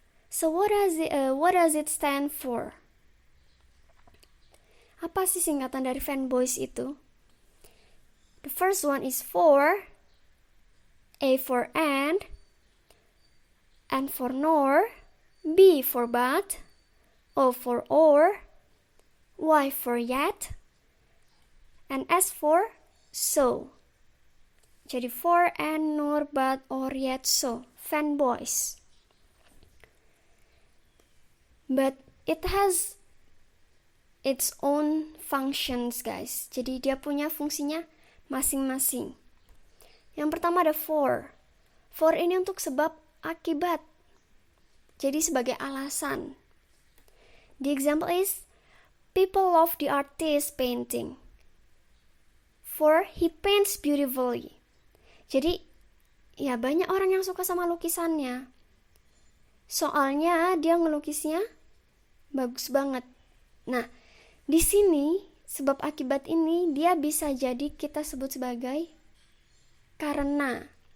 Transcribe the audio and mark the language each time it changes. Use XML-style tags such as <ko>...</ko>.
<en>So what does it stand for?</en> <id>Apa sih singkatan dari fanboys itu?</id> <en>The first one is for, A for and for nor, B for but, O for or, Y for yet, and S for so.</en> <id>Jadi for, and, nor, but, or, yet, so. Fanboys.</id> <en>But it has its own functions, guys.</en> <id>Jadi dia punya fungsinya masing-masing. Yang pertama ada for. For ini untuk sebab akibat. Jadi sebagai alasan.</id> <en>The example is, people love the artist painting. For he paints beautifully.</en> <id>Jadi, ya banyak orang yang suka sama lukisannya. Soalnya dia ngelukisnya bagus banget. Nah, di sini sebab akibat ini dia bisa jadi kita sebut sebagai karena.</id>